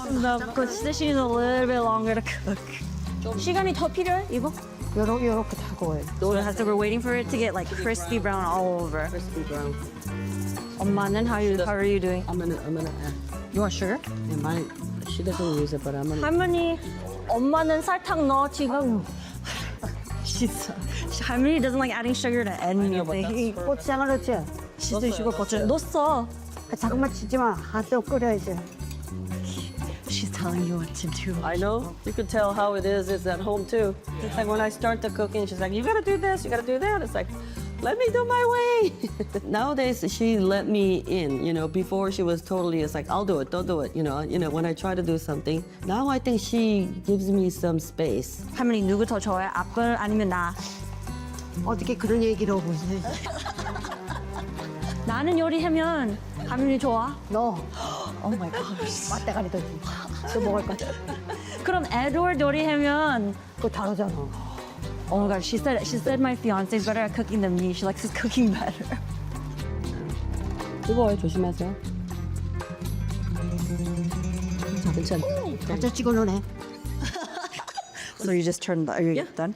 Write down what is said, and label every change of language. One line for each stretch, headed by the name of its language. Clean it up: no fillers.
English: No, because she needs a little bit longer to cook.
Korean: 시간이 더 필요해, 이거? 요렇게 하고 해.
English: So we're waiting for it to get like crispy brown all over. Crispy brown. 엄마는 how are you doing? I'm gonna add. You want sugar? And mine, she doesn't use it, but I'm gonna.
Korean: 할머니, 엄마는 설탕 넣어 지금.
English: 할머니 doesn't like adding sugar to anything.
Korean: 고추장을 넣지?
English: She's sugar
Korean: 고추 넣었어. 잠깐만 치지 마. 한쪽 끓여야지.
English: She's telling you what to do. I know. You could tell how it is. It's at home too. It's like when I start the cooking, she's like, "You gotta do this. You gotta do that." It's like, let me do my way. Nowadays, she let me in. You know, before she was totally, it's like, I'll do it. Don't do it. You know, when I try to do something. Now I think she gives me some space.
Korean: 할머니 누구 더 좋아해? 아빠 아니면 나? 어떻게 그런 얘기를 하고 있니? 나는 요리하면 할머니 좋아? 너
English: Oh my gosh.
Korean: 맛대가리 더 또 먹을 거 같아. 그럼 에드워드 요리하면 그거 다르잖아.
English: Oh my god, she said my fiance is better at cooking than me. She likes his cooking better.
Korean: 뜨거워요. 조심하세요. 괜찮아. 살짝 찍어 놓네.
English: So you just are you done?